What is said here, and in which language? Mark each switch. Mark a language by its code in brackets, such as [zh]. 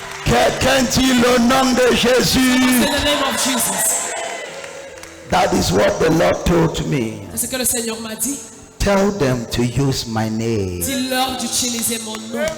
[fr] Quelqu'un dit le nom de Jésus. [en] In the name of Jesus. That is what the Lord told me. [fr] C'est ce que le Seigneur m'a dit. [en] Tell them to use my name. [fr] Dis-leur d'utiliser mon nom.